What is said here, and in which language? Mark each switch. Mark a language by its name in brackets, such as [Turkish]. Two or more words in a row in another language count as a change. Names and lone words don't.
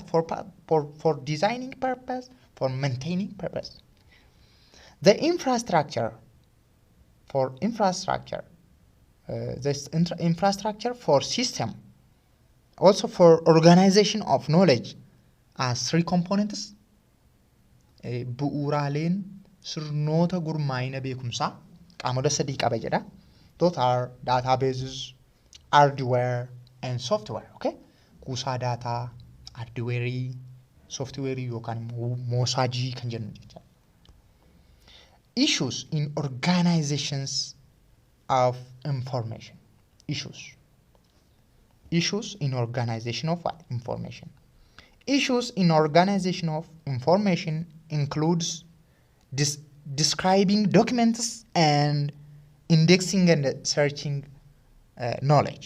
[English] For designing purpose, for maintaining purpose. The infrastructure for infrastructure for system, also for organization of knowledge, as three components. [Oromo] Bu'uuraaleen sirnoota gurmaa'ina beekumsaa qaamolee sadii qaba jedha. [English] Those are databases, hardware and software. [Oromo] Okay, kuusaa [English] data, hardware, software [Oromo] yookaan moosaajii kan jennu jecha. [English] issues in organizations of information. Issues in organization of what? Information. Issues in organization of information includes describing documents and indexing and searching knowledge.